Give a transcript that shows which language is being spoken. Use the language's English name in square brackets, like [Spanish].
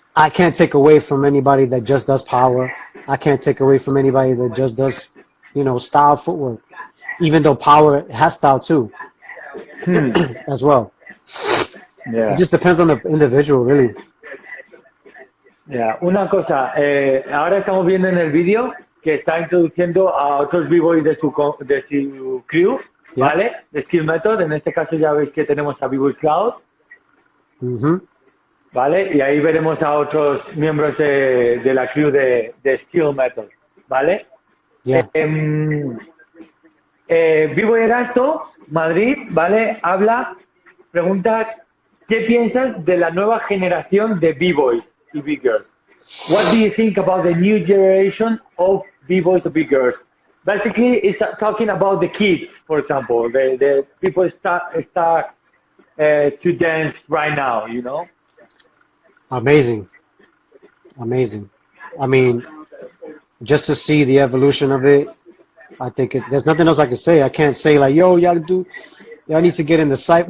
[English] I can't take away from anybody that just does power. I can't take away from anybody that just does style footwork. Even though power has style too, as well. Yeah. It just depends on the individual, really. Yeah. [Spanish] Una cosa, ahora estamos viendo en el vídeo que está introduciendo a otros b-boys de su crew, [English] Yeah. [Spanish] ¿vale? De Skill Method. En este caso ya veis que tenemos a B-Boy Cloud, Mm-hmm. ¿vale? Y ahí veremos a otros miembros de la crew de Skill Method, ¿vale? [English] Yeah. [Spanish] B-Boy Erasto, Madrid, ¿vale? Pregunta, ¿qué piensas de la nueva generación de B-Boys y B-Girls? [English] What do you think about the new generation of B-Boys or B-Girls? Basically, it's talking about the kids, for example. The people start to dance right now, Amazing. I mean, just to see the evolution of it, I think there's nothing else I can say. I can't say like, yo, y'all need to get in the cypher.